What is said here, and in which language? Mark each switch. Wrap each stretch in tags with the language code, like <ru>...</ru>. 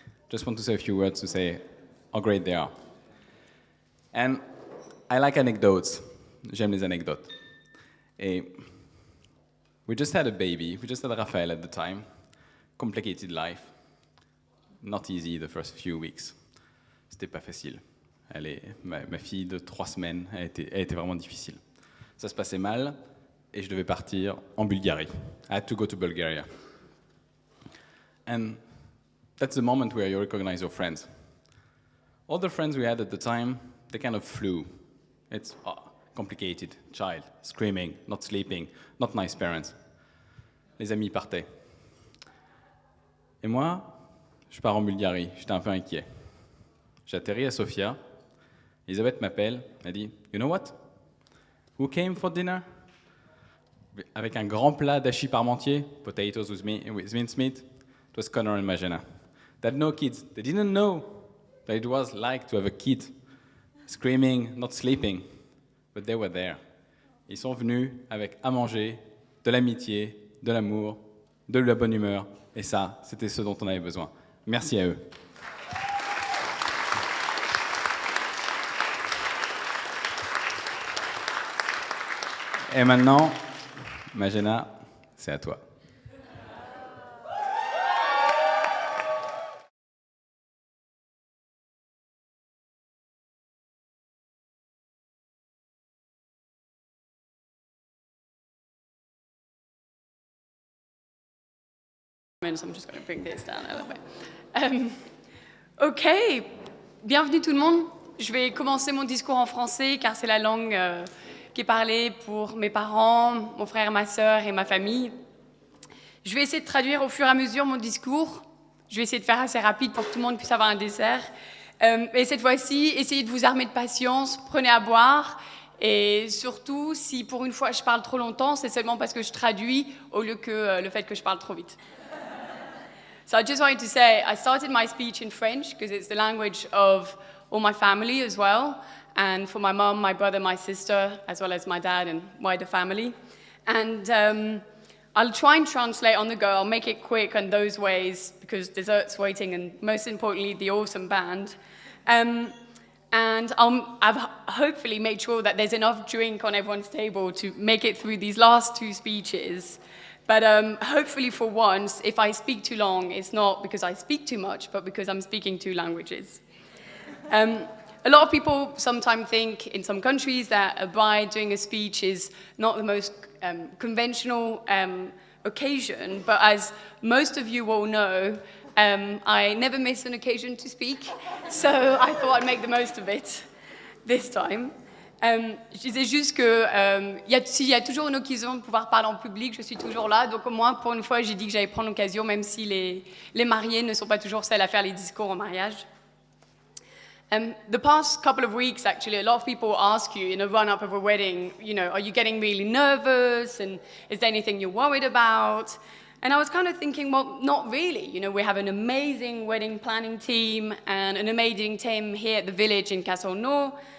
<en>Just want to say a few words to say how great they are. And I like anecdotes.</en> <fr>J'aime les anecdotes.</fr> <en>We just had a baby. We just had Raphaël at the time. Complicated life. Not easy the first few weeks.</en> <fr>C'était pas facile. Ma fille de 3 semaines a été vraiment difficile. Ça se passait mal et je devais partir en Bulgarie.</fr> <en>I had to go to Bulgaria. And that's the moment where you recognize your friends. All the friends we had at the time, they kind of flew. It's complicated, child, screaming, not sleeping, not nice parents.</en> <fr>Les amis partaient. Et moi, je pars en Bulgarie, j'étais un peu inquiet. J'atterris à Sofia, Elisabeth m'appelle, elle dit «</fr> <en>You know what? Who came for dinner? »</en> <fr>Avec un grand plat d'hachis parmentier,</fr> <en>potatoes with mincemeat, it was Connor and Magena. They had no kids. They didn't know that it was like to have a kid, screaming, not sleeping, but they were there.</en> <fr>Ils sont venus avec à manger, de l'amitié, de l'amour, de la bonne humeur, et ça, c'était ce dont on avait besoin. Merci à eux. Et maintenant, Magena, c'est à toi.</fr> <en>So I'm just going to bring this down a little bit.</en> <fr>Ok, bienvenue tout le monde. Je vais commencer mon discours en français car c'est la langue qui est parlée pour mes parents, mon frère, ma sœur et ma famille. Je vais essayer de traduire au fur et à mesure mon discours. Je vais essayer de faire assez rapide pour que tout le monde puisse avoir un dessert. Et cette fois-ci, essayez de vous armer de patience, prenez à boire. Et surtout, si pour une fois je parle trop longtemps, c'est seulement parce que je traduis au lieu que le fait que je parle trop vite.</fr> <en>So I just wanted to say, I started my speech in French because it's the language of all my family as well, and for my mom, my brother, my sister, as well as my dad and wider family. And I'll try and translate on the go. I'll make it quick in those ways because dessert's waiting, and most importantly, the awesome band. And I've hopefully made sure that there's enough drink on everyone's table to make it through these last two speeches. But hopefully for once, if I speak too long, it's not because I speak too much, but because I'm speaking two languages. A lot of people sometimes think in some countries that by doing a speech is not the most conventional occasion, but as most of you will know, I never miss an occasion to speak, so I thought I'd make the most of it this time.</en> <fr>Je disais juste que s'il y a toujours une occasion de pouvoir parler en public, je suis toujours là. Donc au moins, pour une fois, j'ai dit que j'allais prendre l'occasion, même si les mariés ne sont pas toujours celles à faire les discours en mariage.</fr> <en>The past couple of weeks, actually, a lot of people ask you in a run-up of a wedding, you know, are you getting really nervous? And is there anything you're worried about? And I was kind of thinking, well, not really. You know, we have an amazing wedding planning team and an amazing team here at the village in Castelnau.</en>